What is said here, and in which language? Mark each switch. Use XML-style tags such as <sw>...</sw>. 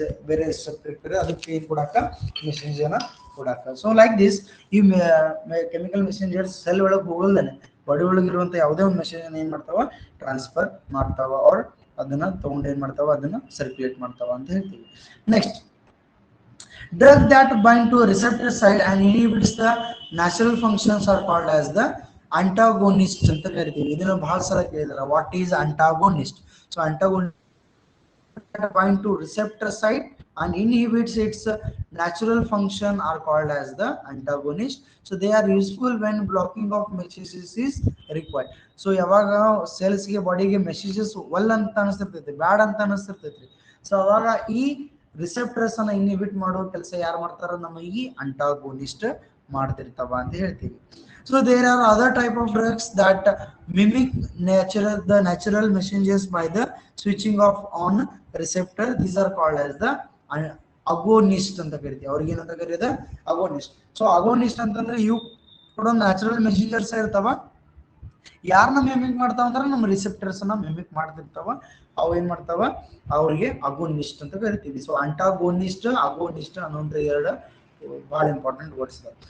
<kn>ಬೇರೆ ರಿಸೆಪ್ಟರ್ ಅದಕ್ಕೆ ಏನ್ ಕೊಡಾಕ, ಮೆಸೇಜ್ ಅನ್ನ ಕೊಡಾಕ. ಸೊ ಲೈಕ್ ದಿಸ್ ಈ ಕೆಮಿಕಲ್ ಮೆಸೆಂಜರ್ ಸೆಲ್ ಒಳಗೆ ಹೋಗಲ್ದಾನೆ ಬಾಡಿ ಒಳಗೆ ಇರುವಂತ ಯಾವುದೇ ಒಂದು ಮೆಸೇಜ್ ಏನ್ ಮಾಡ್ತಾವ, ಟ್ರಾನ್ಸ್ಫರ್ ಮಾಡ್ತಾವ, ಅವ್ರ ಅದನ್ನ ತಗೊಂಡು ಏನ್ ಮಾಡ್ತಾವ, ಅದನ್ನ ಸರ್ಕ್ಯುಲೇಟ್ ಮಾಡ್ತಾವ ಅಂತ ಹೇಳ್ತೀವಿ.</kn> <en>next, drug that bind to a receptor site and inhibits the natural functions are called as the antagonist</en> <kn>ಅಂತ ಕರಿತೀವಿ. ಇದನ್ನ ಬಹಳ ಸಲ ಕೇಳಿದಾರೆ,</kn> <en>What is antagonist. So antagonist bind to receptor site and inhibits its natural function are called as the antagonist. So they are useful when blocking of messages is required.</en> <kn>So ಯಾವಾಗ cells ಗೆ ಬಾಡಿಗೆ messages ಒಲ್ ಅಂತ ಅನಿಸ್ತಿರ್ತೈತಿ, ಬ್ಯಾಡ್ ಅಂತ ಅನಿಸ್ತಿರ್ತೈತಿ, ಸೊ ಅವಾಗ ಈ receptors ಅನ್ನ inhibit ಮಾಡೋ ಕೆಲಸ ಯಾರು ಮಾಡ್ತಾರ, ನಮ್ಮ ಈ ಅಂಟಾಗೋನಿಸ್ಟ್ ಮಾಡ್ತಿರ್ತಾವ ಅಂತ ಹೇಳ್ತೀವಿ.</kn> <en>So there are other type of drugs that mimic the natural messengers by the switching off on receptor. These are called as the agonist</en> <kn>ಅಂತ ಕರಿತೀವಿ. ಅವ್ರಿಗೆ ಏನಂತ ಕರೆಯೋದು ಅಗೋನಿಸ್ಟ್. ಸೊ ಅಗೋನಿಸ್ಟ್ ಅಂತಂದ್ರೆ ಇವು ಕೂಡ ನ್ಯಾಚುರಲ್ ಮೆಸೆಂಜರ್ಸ್ ಇರ್ತಾವ. ಯಾರನ್ನ ಮಿಮಿಕ್ ಮಾಡ್ತಾವ ಅಂದ್ರೆ ನಮ್ಮ ರಿಸೆಪ್ಟರ್ಸ್ ಅನ್ನ ಮಿಮಿಕ್ ಮಾಡ್ತಿರ್ತಾವ. ಅವು ಏನ್ ಮಾಡ್ತಾವ, ಅವ್ರಿಗೆ ಅಗೋನಿಸ್ಟ್ ಅಂತ ಕರಿತೀವಿ. ಸೊ ಅಂಟಾಗೋನಿಸ್ಟ್, ಅಗೋನಿಸ್ಟ್ ಅನ್ನೋ ಎರಡು ಬಹಳ ಇಂಪಾರ್ಟೆಂಟ್ ವರ್ಡ್ಸ್.</kn>